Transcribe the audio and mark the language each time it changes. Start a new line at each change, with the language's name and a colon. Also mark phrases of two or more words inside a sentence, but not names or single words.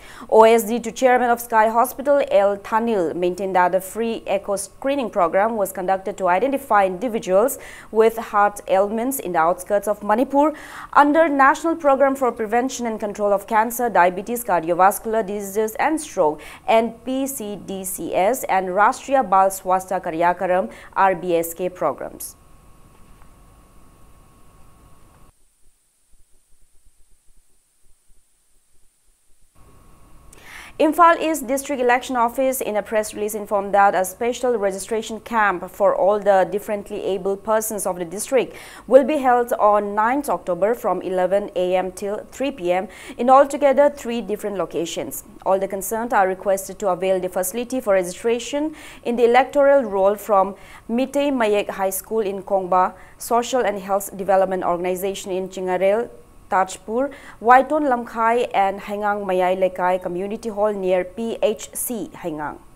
English: OSD to Chairman of Sky Hospital L. Thanil maintained that the free echo screening program was conducted to identify individuals with heart ailments in the outskirts of Manipur under National Program for Prevention and Control of Cancer, Diabetes, Cardiovascular Diseases and Stroke NPCDCS and Rashtriya Bal Swastha Karyakaram RBSK programs. Imphal East District Election Office in a press release informed that a special registration camp for all the differently able persons of the district will be held on 9th October from 11 a.m. till 3 p.m. in altogether 3 different locations. All the concerned are requested to avail the facility for registration in the electoral roll from Mitei Mayek High School in Kongba, Social and Health Development Organization in Chingarel, Tajpur, Waiton Lamkhai and Haingang Mayai Lekai Community Hall near PHC Haingang.